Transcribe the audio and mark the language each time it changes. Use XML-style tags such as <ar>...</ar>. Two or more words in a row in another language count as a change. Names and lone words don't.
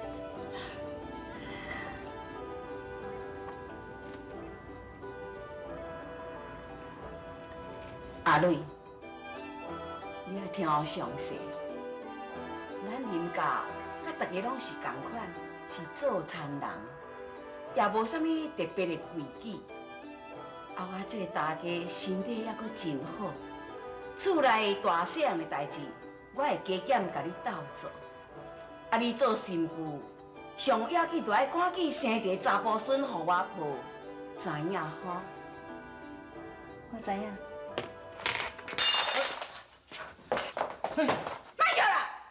<nan>阿瑞，你要听我详细。咱林家甲大家拢是同款，是做田人，也无啥物特别的规矩。啊，我这个大家身体还阁真好，厝内大细项的代志，我会加减甲你斗做。啊，你做新妇，上要紧就爱赶紧生一个查甫孙予我抱，知影吼？我知影。卖叫啦！</nan>